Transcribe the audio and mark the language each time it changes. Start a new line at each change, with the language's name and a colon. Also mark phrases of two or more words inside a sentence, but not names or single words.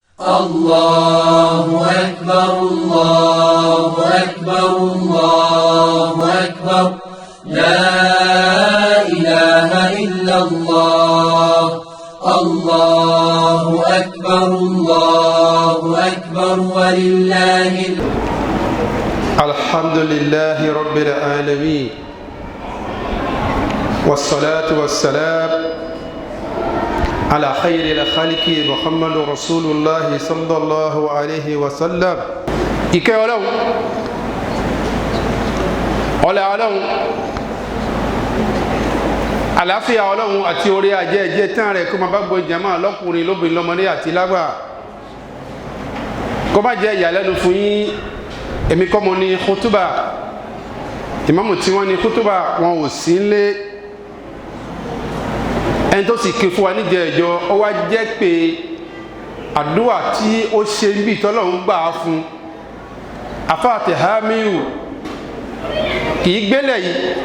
Arabic: الله أكبر الله أكبر الله أكبر لا إله إلا الله الله أكبر الله أكبر ولله الحمد لله رب العالمين والصلاة والسلام على خير الخلق محمد رسول الله صلى الله عليه وسلم
Yoruba: ìkẹ́ ọlá Ọlọ́run àlàáfíà Ọlọ́run àti orí ajẹ́jẹ́ tán rẹ̀ kó má bá gbogbo jàmáà lọ́kùnrin lóbìnrin lọ́mọdé àti lágbà kó má jẹ́ ìyàlẹ́nu fún yín èmi kọ́ mo ní kútúbà ìmáàmù tí wọ́n ní kútúbà wọn ò sí nílé ẹni tó sì ké fún wa níjẹ ẹjọ́ ó wá jẹ́ pé àdúrà tí ó ṣe ń bí tọ́lọ́run gbà á fún afáàtì hamiu kì í gbélẹ̀ yìí